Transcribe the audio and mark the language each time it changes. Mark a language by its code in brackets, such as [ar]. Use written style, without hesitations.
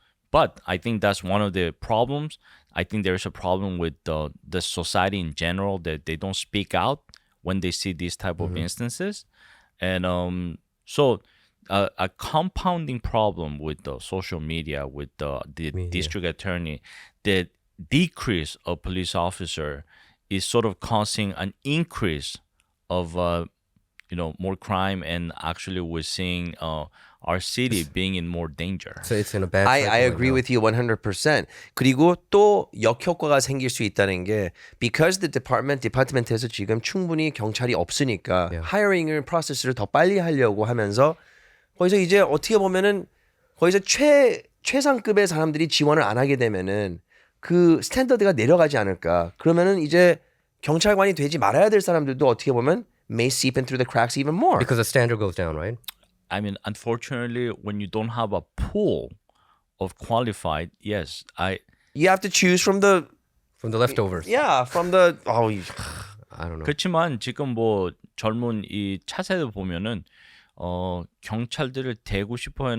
[en] But I think that's one of the problems. I think there's a problem with the society in general that they don't speak out when they see these type of instances, and so a compounding problem with the social media, with the district attorney, the decrease of police officer is sort of causing an increase of more crime, and actually we're seeing our city being in more danger. So it's in a bad I cycle right agree now. with you 100%. [ko] 그리고 또 역효과가 생길 수 있다는 게 because the 디파트먼트에서 지금 충분히 경찰이 없으니까 하이어링을 프로세스를 더 빨리 하려고 하면서 거기서 이제 어떻게 보면은 거기서 최상급의 사람들이 지원을 안 하게 되면은 그 스탠더드가 내려가지 않을까. 그러면은 이제 경찰관이 되지 말아야 될 사람들도 어떻게 보면 [en] may seep in through the cracks even more. Because the standard goes down, right? I mean, unfortunately, when you don't have a pool of qualified, yes, You have to choose from the From the leftovers. from the I don't know. [ko] 그렇지만 지금 뭐 젊은 이 차세대 보면은 경찰들을 대고 싶어하는